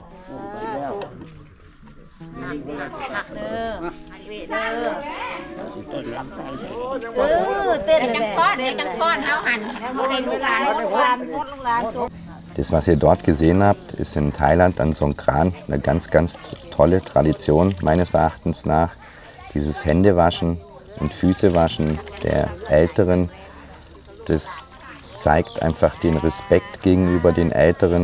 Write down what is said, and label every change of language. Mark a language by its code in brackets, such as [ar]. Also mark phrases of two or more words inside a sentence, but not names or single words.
[tts] หักเด้อหักเวเด้อเต้นจังฟ้อนเฮาหันบ่ได้ลูกหลาน [de] Das, was ihr dort gesehen habt, ist in Thailand an Songkran eine ganz, ganz tolle Tradition meines Erachtens nach. Dieses Händewaschen und Füßewaschen der Älteren, das zeigt einfach den Respekt gegenüber den Älteren.